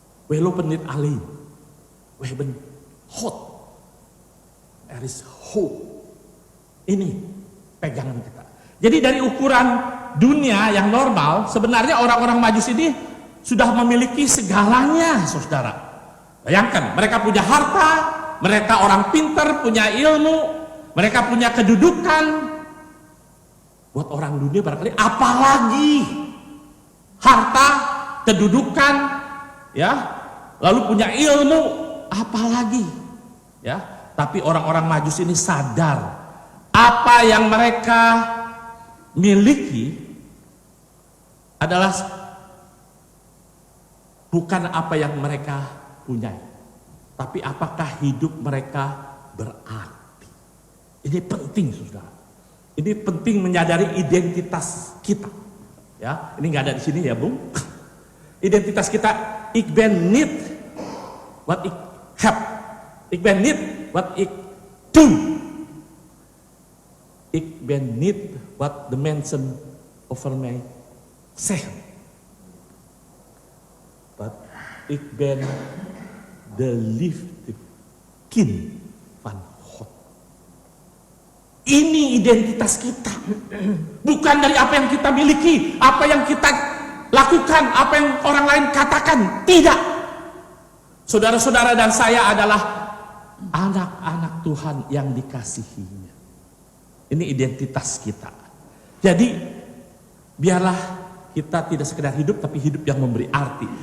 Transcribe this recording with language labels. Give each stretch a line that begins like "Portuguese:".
Dutch: We lopen dit alleen, we hebben God.
English: There is hope.
Indonesian: Ini pegangan kita. Jadi dari ukuran dunia yang normal, sebenarnya orang-orang Majus ini sudah memiliki segalanya, saudara. Bayangkan, mereka punya harta, mereka orang pintar, punya ilmu, mereka punya kedudukan. Buat orang dunia barangkali apalagi harta, kedudukan, ya, lalu punya ilmu, apalagi, ya. Tapi orang-orang Majus ini sadar apa yang mereka miliki adalah bukan apa yang mereka punyai. Tapi apakah hidup mereka berarti? Ini penting, saudara. Ini penting menyadari identitas kita. Ya, ini nggak ada di sini ya, Bung. Identitas kita,
Dutch: ik ben niet wat ik heb. Ik ben niet wat ik doe. Ik ben niet wat de mensen over mij zeggen. But ik ben de liefde kind van God.
Indonesian: Ini identitas kita. Bukan dari apa yang kita miliki, apa yang kita lakukan, apa yang orang lain katakan. Tidak. Saudara-saudara dan saya adalah anak-anak Tuhan yang dikasihinya. Ini identitas kita. Jadi biarlah kita tidak sekedar hidup, tapi hidup yang memberi arti.